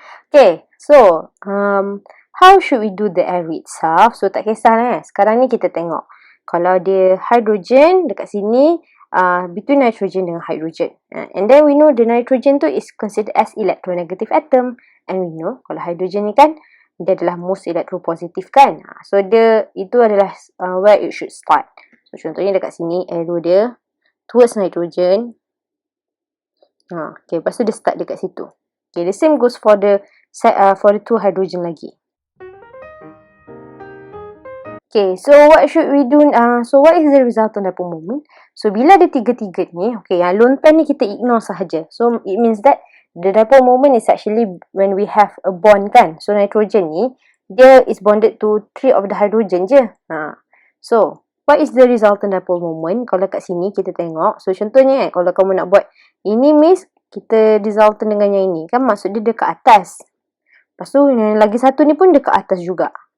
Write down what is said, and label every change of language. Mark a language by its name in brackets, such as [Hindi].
[English] Okay, so how should we do the array itself? [Malay] So tak kisah sekarang ni kita tengok. Kalau dia hydrogen dekat sini, [English] between [Malay] nitrogen dengan hydrogen. [English] And then we know the nitrogen [Malay] tu [English] is considered as electronegative atom. And we know [Malay] kalau hydrogen ni kan, dia adalah [English] most electropositive [Malay] kan. [English] So [Malay] dia, itu adalah [English] where it should start. [Malay] So contohnya dekat sini, arrow dia [English] towards [Malay] nitrogen. [English] Okay, [Malay] lepas tu dia start dekat situ. [English] Okay, the same goes for the two hydrogen lagi. Okay, so what should we do? So what is the resultant dipole moment? [Malay] So bila ada tiga-tiga ni, okay, yang lone pair ni kita ignore sahaja. [English] So it means that the dipole moment is actually when we have a bond [Malay] kan. [English] So nitrogen [Malay] ni, dia [English] is bonded to 3 of the hydrogen [Malay] je. [English] So what is the resultant dipole moment? [Malay] Kalau kat sini kita tengok. So contohnya kalau kamu nak buat ini miss, kita resultant dengan yang ini kan, maksud dia dekat atas. Lepas tu yang lagi satu ni pun dekat atas juga.